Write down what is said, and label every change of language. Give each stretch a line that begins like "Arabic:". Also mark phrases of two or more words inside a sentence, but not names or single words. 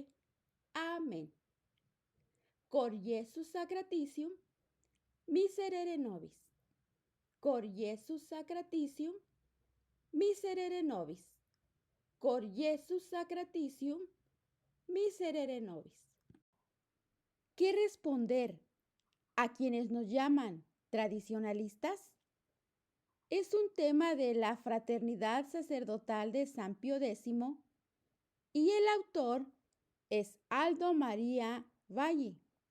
Spanish: Amén.
Latin: Cor Iesus sacratitium, miserere nobis. Cor Iesus sacratitium, miserere nobis. Cor Iesus sacratitium, miserere nobis.
Spanish: ¿Qué responder a quienes nos llaman tradicionalistas? Es un tema de la Fraternidad Sacerdotal de San Pío X y el autor es Aldo María Valli.